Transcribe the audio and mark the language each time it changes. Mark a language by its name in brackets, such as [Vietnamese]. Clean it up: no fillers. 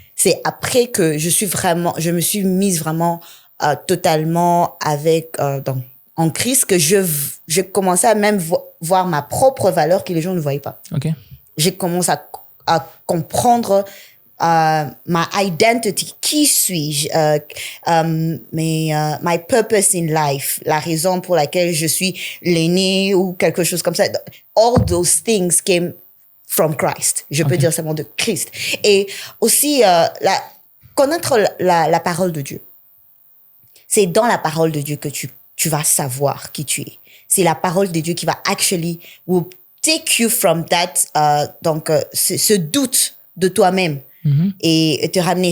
[French] C'est après que je me suis mise vraiment totalement en Christ que j'ai commencé à même voir ma propre valeur que les gens ne voyaient pas. Okay. J'ai commencé à comprendre ma identity, qui suis-je, [English] my purpose in life, [French] la raison pour laquelle je suis l'aîné ou quelque chose comme ça. [English] All those things came from Christ. [French] Je peux dire seulement de Christ. Et aussi, connaître la parole de Dieu. C'est dans la parole de Dieu que tu vas savoir qui tu es. C'est la parole de Dieu qui va [English] will take you from that, [French] ce doute de toi-même. Et te ramener.